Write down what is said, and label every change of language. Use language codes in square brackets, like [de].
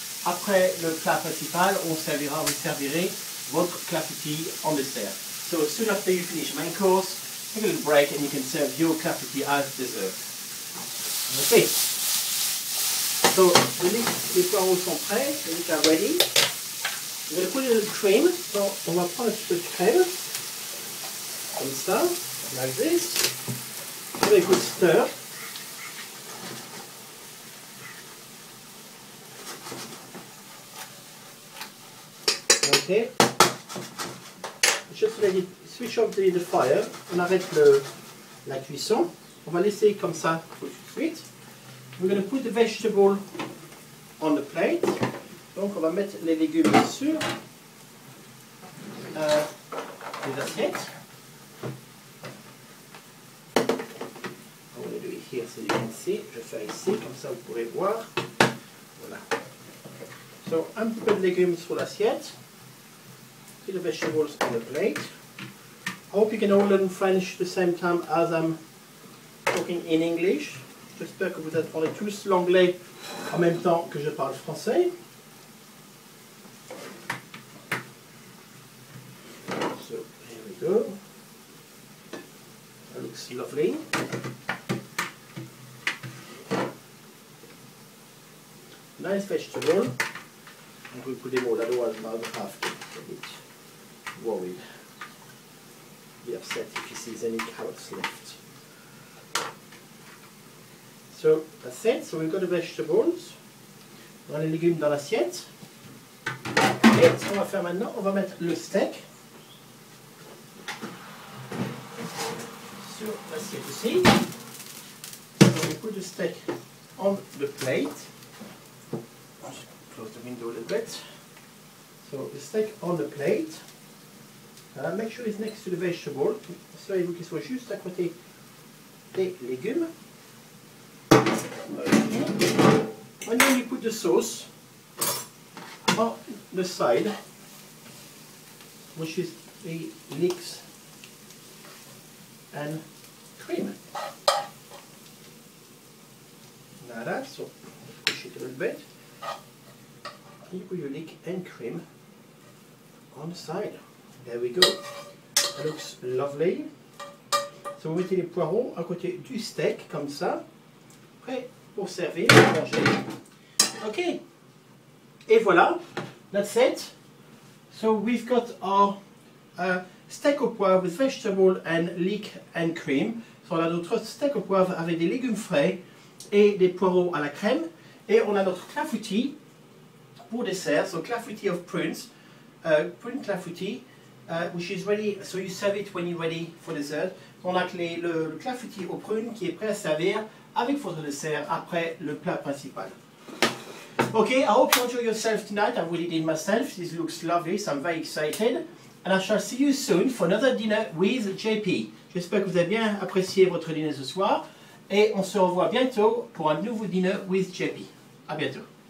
[fr] Après le plat principal, vous servirez votre clafoutis en dessert. [en] So soon after you finish main course, take a little break and you can serve your clafoutis as dessert. Okay. [fr] So les poireaux sont prêts, les [en] leeks are ready. We're going to put in a little cream. [fr] So on va prendre un petit peu de crème, comme ça, [en] like this. Give a good stir. Okay. Just let it switch off the fire. [fr] On arrête la cuisson. On va laisser comme ça tout de suite. [en] We're going to put the vegetable on the plate. [fr] Donc on va mettre les légumes sur les assiettes. On va [en] do it here so you can see. [fr] Je vais faire ici, comme ça vous pourrez voir. Voilà. So un petit peu de légumes sur l'assiette. [en] See the vegetables on the plate. I hope you can all learn French at the same time as I'm talking in English. [fr] J'espère que vous êtes on est tous l'anglais en même temps que je parle français. [en] So here we go. That looks lovely. Nice vegetable. And we'll put them all, otherwise I'll have to get it worried. Be upset if he sees any carrots left. So that's it. So we've got the vegetables. [fr] On a les légumes dans l'assiette. Et ce qu'on va faire maintenant, on va mettre le steak sur l'assiette aussi. [en] So we put the steak on the plate. I'll just close the window a little bit. So the steak on the plate. Make sure it's next to the vegetable. [fr] Assurez-vous qu'il soit juste à côté des légumes. [en] And then you put the sauce on the side, which is the leeks and cream. Now that, so push it a little bit. You put your leek and cream on the side. There we go. That looks lovely. [fr] So vous mettez les poireaux à côté du steak, comme ça. Prêt pour servir, pour manger. Ok. Et voilà. [en] That's it. So we've got our steak au poivre with vegetable and leek and cream. [fr] So on a notre steak au poivre avec des légumes frais et des poireaux à la crème. Et on a notre clafoutis pour dessert. [en] So clafoutis of prunes. Prune clafoutis. Which is ready, so you serve it when you're ready for dessert. [fr] On a le clafoutis aux prunes qui est prêt à servir avec votre dessert après le plat principal. [en] Okay, I hope you enjoy yourself tonight. I really did myself. This looks lovely, so I'm very excited. And I shall see you soon for another dinner with JP. [fr] J'espère que vous avez bien apprécié votre dîner ce soir. Et on se revoit bientôt pour un nouveau dîner with JP. À bientôt.